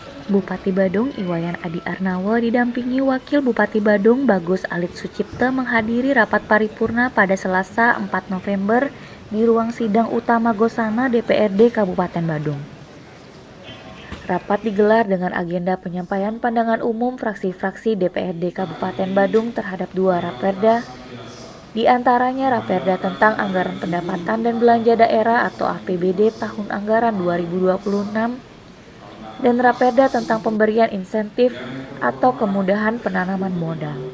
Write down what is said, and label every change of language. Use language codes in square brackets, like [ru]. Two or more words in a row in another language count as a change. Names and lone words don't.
[id] Bupati Badung Iwayan Adi Arnawo didampingi Wakil Bupati Badung Bagus Alit Sucipto menghadiri rapat paripurna pada Selasa 4 November di ruang sidang utama Gosana DPRD Kabupaten Badung. Rapat digelar dengan agenda penyampaian pandangan umum fraksi-fraksi DPRD Kabupaten Badung terhadap 2 raperda, di antaranya raperda tentang anggaran pendapatan dan belanja daerah atau APBD tahun anggaran 2026 dan raperda tentang pemberian insentif atau kemudahan penanaman modal.